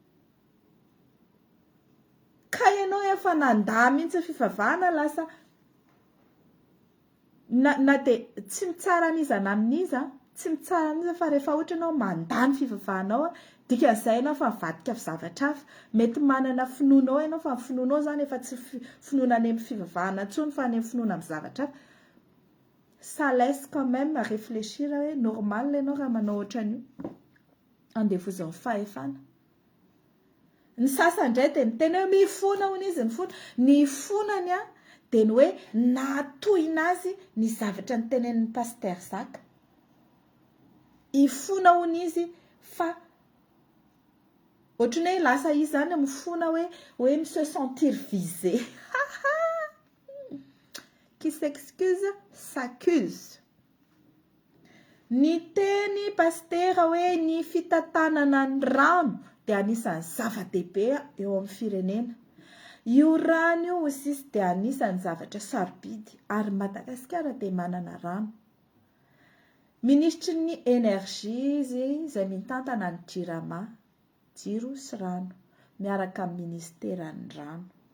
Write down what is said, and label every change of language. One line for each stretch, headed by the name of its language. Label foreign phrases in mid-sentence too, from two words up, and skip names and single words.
Malagasy: Ka ianao efa nandà mihitsy fivavahana lasa na dia tsy mitsara an'iza na amin'iza, tsy mitsara an'iza fa rehefa ohatra ianao mandany fivavahanao, dikan'izay ianao fa mivadika zavatra hafa. Mety manana finoana ianao fa ny finoanao izany efa tsy finoana any amin'ny fivavahana intsony fa any amin'ny finoana amin'ny zavatra hafa.
French: Ça laisse quand même à réfléchir
Malagasy: hoe normal ianao raha manao ohatran'io. Andevozan'ny fahefana. Ny sasany indray dia ny tena hoe mifona hono izy, ny fonany dia ny hoe nahatohina azy ny zavatra ny tenenin'ny paster zaka. Ifona hono izy fa ohatran'ny hoe lasa izy zany mifona hoe
French: se sentir visé. Qui s'excuse s'accuse.
Malagasy: Ny teny pastera hoe ny fitantanana ny rano dia anisan'ny zava-dehibe eo amin'ny firenena. Io rano io hozy izy dia anisan'ny zavatra sarobidy ary Madagasikara dia manana rano. Ministry ny énergie izy izay mitantana ny JIRAMA, jiro sy rano, miaraka amin'ny ministeran'ny rano.